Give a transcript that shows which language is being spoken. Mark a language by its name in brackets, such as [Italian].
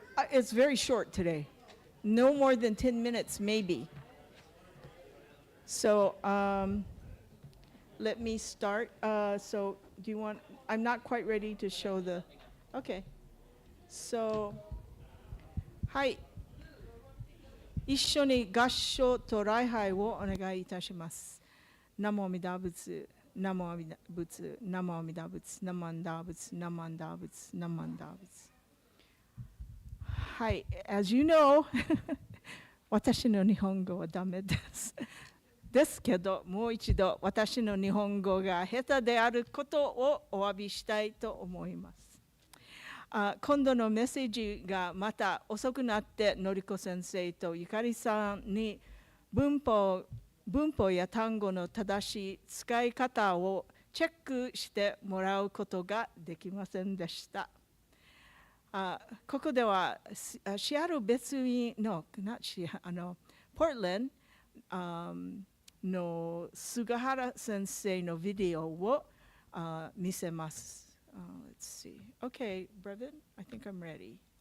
[English] It's very short today. No more than 10 minutes, maybe. So let me start. So do you want, I'm not quite ready to show the, okay. [Japanese] So, はい。一緒に合唱と礼拝をお願いいたします。ナモアミダ仏、ナモアミダ仏、ナモアミダ仏、ナマンダ仏、ナマンダ仏、ナマンダ仏。はい。 [English] As you know, [Japanese] 私の日本語はダメです。ですけど、もう一度私の日本語が下手であることをお詫びしたいと思います。今度のメッセージがまた遅くなってのりこ先生とゆかりさんに文法や単語の正しい使い方をチェックしてもらうことができませんでした。ここではシアル別院のポートランドの菅原先生のビデオを見せます。 [English] Let's see. Okay, Brevin, I think I'm ready.